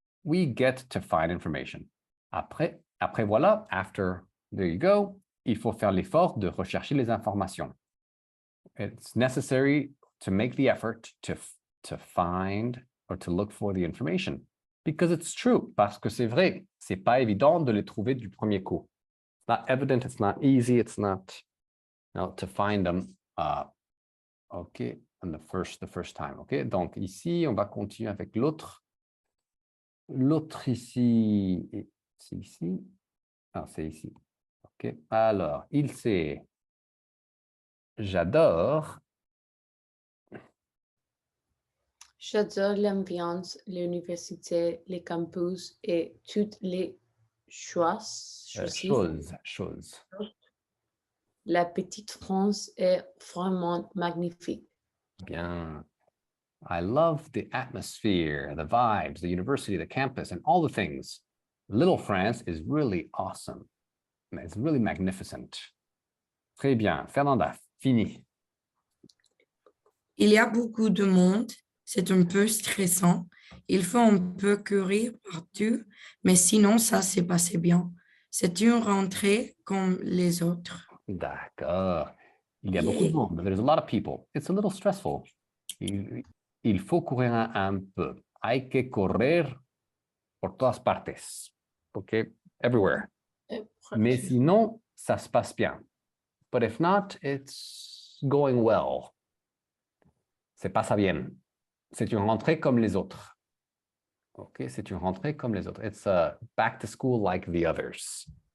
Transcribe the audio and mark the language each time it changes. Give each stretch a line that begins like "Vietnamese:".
English: We get to find information.
French: Après voilà,
English: after, there you go,
French: il faut faire l'effort de rechercher les informations.
English: It's necessary to make the effort to find or to look for the information. Because it's true,
French: parce que c'est vrai, c'est pas évident de les trouver du premier coup.
English: It's not evident, it's not easy, it's not, to find them, OK, on the first time, OK?
French: Donc ici, on va continuer avec l'autre. L'autre ici, c'est ici. Ah, c'est ici. OK, alors, il sait, j'adore. J'adore l'ambiance, l'université, les campus et toutes les choses. Choses. La petite France est vraiment magnifique. Bien.
English: I love the atmosphere, the vibes, the university, the campus, and all the things. Little France is really awesome. It's really magnificent.
French: Très bien. Fernanda, fini. Il y a beaucoup de monde, c'est un peu stressant. Il faut un peu courir partout, mais sinon, ça s'est passé bien. C'est une rentrée comme les autres. D'accord. Il y a beaucoup de monde.
English: There's a lot of people. It's a little stressful.
French: Il faut courir un peu.
Spanish: Hay que correr por todas partes.
English: OK? Everywhere.
French: Mais sinon, ça se passe bien.
English: But if not, it's going well.
Spanish: Se pasa bien.
French: C'est une rentrée comme les autres. OK? C'est une rentrée comme les autres.
English: It's a back to school like the others.